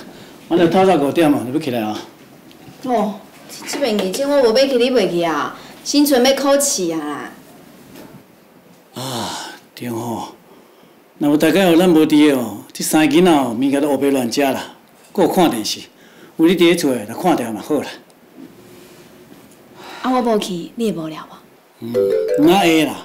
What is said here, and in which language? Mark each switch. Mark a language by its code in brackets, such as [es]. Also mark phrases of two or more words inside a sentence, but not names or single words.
[nan] 我着透早5点哦，你要起来啊？哦，这边日子我无要去，你袂去啊？新春要考试啊！啊，对吼。若有大概有咱无伫的哦，这3个囡仔哦，物件都黑白乱食啦，搁有看电视，有你伫咧厝的，来看条嘛好啦。啊，我无去，你会无聊无？哪会啦？